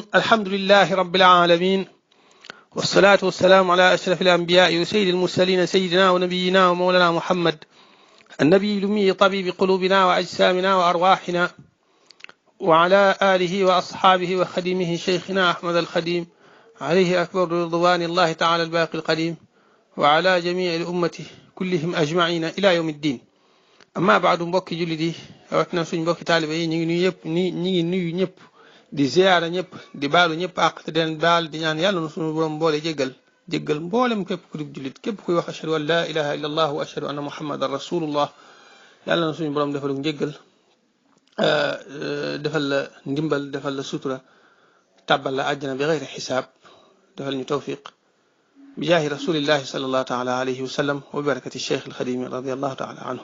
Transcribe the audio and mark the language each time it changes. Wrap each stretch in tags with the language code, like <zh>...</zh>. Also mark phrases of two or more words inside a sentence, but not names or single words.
<ar>الحمد لله رب العالمين، والصلاة والسلام على أشرف الأنبياء وسيد المرسلين سيدنا ونبينا ومولانا محمد النبي الأمي طبيب قلوبنا وأجسامنا وأرواحنا، وعلى آله وأصحابه وخديمه شيخنا أحمد الخديم عليه أكبر رضوان الله تعالى الباقي القديم، وعلى جميع الأمة كلهم أجمعين إلى يوم الدين. أما بعد</ar> <wo>mbokki jullit yi rawatina suñ mbokki taalibe yi ñu ngi nuyu ñëpp di ziyaara ñëpp di baalu ñëpp àq te den baal di ñaan yàlla na suñu borom boole jéggal mboolem képp ku dib jullit képp kuy wax</wo> <ar>أشهد أن لا إله إلا الله وأشهد أن محمدا رسول الله.</ar> <wo>yàlla na suñu borom defal njéggal, defal la ndimbal, defal la sutura, tàbbal la àjjana bi</wo> <ar>غير حساب,</ar> <wo>defal ñu tawfiq</wo> <ar>بجاه رسول الله صلى الله تعالى عليه وسلم وبركة الشيخ الخديم رضي الله تعالى عنه.</ar>